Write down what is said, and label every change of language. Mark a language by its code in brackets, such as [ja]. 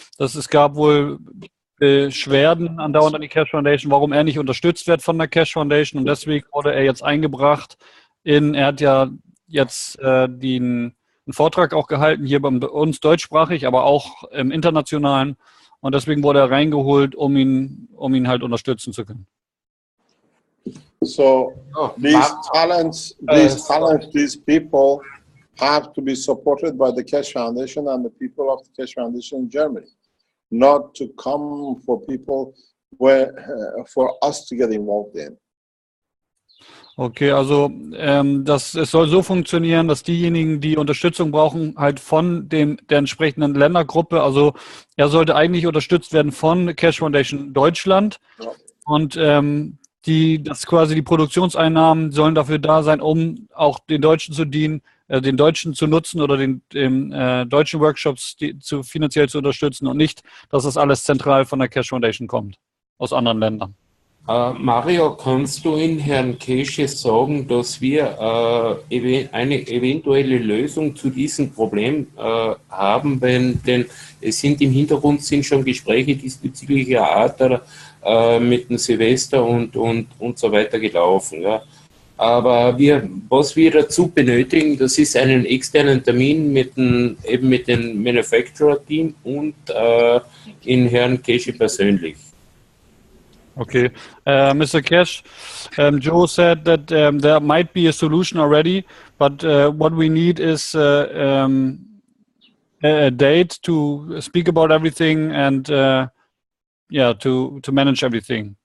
[de] Es gab wohl Beschwerden andauernd an die Keshe Foundation, warum er nicht unterstützt wird von der Keshe Foundation, und deswegen wurde er jetzt eingebracht er hat ja jetzt einen Vortrag auch gehalten, hier bei uns deutschsprachig, aber auch im internationalen, und deswegen wurde er reingeholt, um ihn halt unterstützen zu können. [en] So these talents, these people have to be supported by the Keshe Foundation and the people of the Keshe Foundation in Germany, not to come for people for us to get involved in. [de] Okay, also es soll so funktionieren, dass diejenigen, die Unterstützung brauchen, halt von der entsprechenden Ländergruppe, also er sollte eigentlich unterstützt werden von Keshe Foundation Deutschland und das quasi die Produktionseinnahmen sollen dafür da sein, um auch den Deutschen zu dienen, den Deutschen zu nutzen oder den deutschen Workshops finanziell zu unterstützen und nicht, dass das alles zentral von der Keshe Foundation kommt, aus anderen Ländern. Mario, kannst du in Herrn Keshe sagen, dass wir eine eventuelle Lösung zu diesem Problem haben, denn es sind im Hintergrund schon Gespräche diesbezüglicher Art mit dem Silvester und so weiter gelaufen. Ja. Aber was wir dazu benötigen, das ist einen externen Termin mit dem Manufacturer-Team und in Herrn Keshe persönlich. [en] Okay. Mr. Keshe, Joe said that there might be a solution already, but what we need is a date to speak about everything and to manage everything.